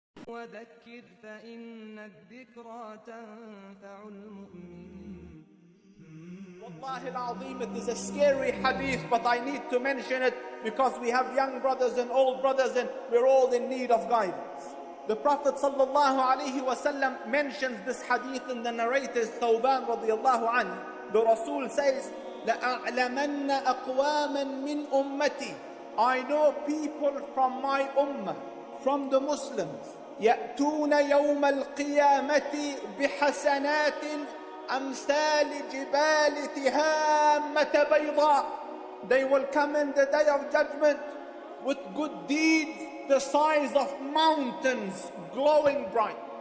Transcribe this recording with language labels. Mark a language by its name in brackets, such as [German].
[Arabic] وذكر فإن الذكرى تنفع المؤمنين. [English] Wallahi al-Azim, it is a scary hadith, but I need to mention it because we have young brothers and old brothers and we're all in need of guidance. The Prophet ﷺ mentions this hadith in the narrator Thawban radiallahu anhu. The Rasul says, [Arabic] لَأَعْلَمَنَّ أَقْوَامًا مِّنْ أُمَّتِي. [English] I know people from my ummah, from the Muslims, [Arabic] يَأْتُونَ يَوْمَ الْقِيَامَةِ بِحَسَنَاتٍ أَمْثَالِ جِبَالِ تِهَامَّةَ بَيْضَاء. [English] They will come in the day of judgment with good deeds the size of mountains, glowing bright.